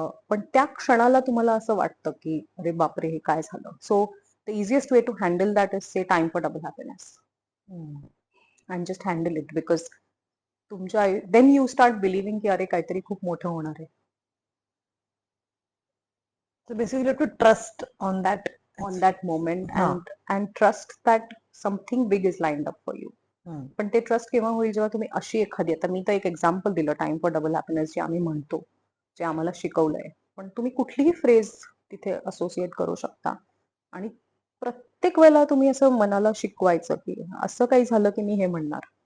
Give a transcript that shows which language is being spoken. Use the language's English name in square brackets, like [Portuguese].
[Marathi] पण त्या क्षणाला तुम्हाला असं वाटतं की अरे बापरे हे काय झालं. [English] So the easiest way to handle that is say time for double happiness and just handle it. [Marathi] Because तुमच्या [English] then you start believing [Marathi] की अरे काहीतरी खूप मोठं होणार आहे. [English] So basically, you have to trust on that. On that moment [Marathi] हा. [English] and trust that something big is lined up for you. [Marathi] पण ते ट्रस्ट केव्हा होईल, जेव्हा तुम्ही अशी एखादी, आता मी तर एक एक्झाम्पल दिलं [English] time for double happiness [Marathi] जे आम्ही म्हणतो, जे आम्हाला शिकवलंय, पण तुम्ही कुठलीही फ्रेज तिथे असोसिएट करू शकता. आणि प्रत्येक वेळेला तुम्ही असं मनाला शिकवायचं की असं काही झालं की मी हे म्हणणार.